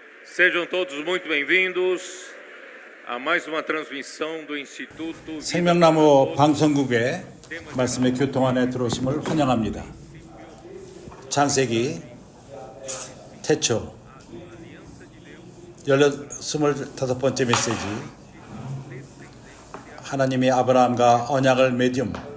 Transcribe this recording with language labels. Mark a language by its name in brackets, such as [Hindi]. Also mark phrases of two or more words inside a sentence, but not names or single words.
[Portuguese] Sejam todos muito bem-vindos a mais uma transmissão do Instituto [Korean] 생명나무 방송국의 말씀의 교통안에 들어오심을 환영합니다. 창세기 태초 25번째 메시지, 하나님이 아브라함과 언약을 맺음.